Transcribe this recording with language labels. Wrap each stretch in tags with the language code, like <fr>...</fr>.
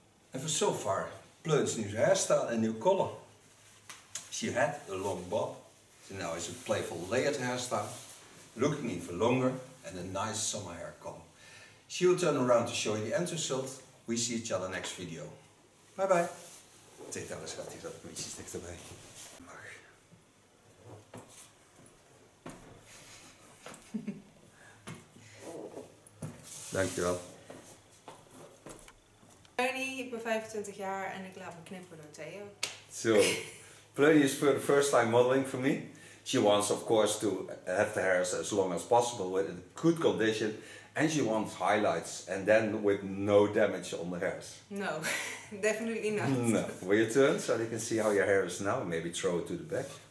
<en>And for so far, Pleunie's new hairstyle and new color. She had a long bob, so now it's a playful layered hairstyle, looking even longer and a nice summer hair color. She will turn around to show you the end result. We see each other next video. Bye bye.</en> <nl>Zeg dat eens, gaat hij dat beetje stek erbij. Mag. Dankjewel. Pleunie, ik ben 25 jaar en ik laat me knippen door Theo.</nl> <en>So, Pleunie is for the first time modeling for me. She wants, of course, to have the hairs as long as possible with a good condition, and she wants highlights, and then with no damage on the hairs. No, definitely not. No. Will you turn so you can see how your hair is now? Maybe throw it to the back.</en>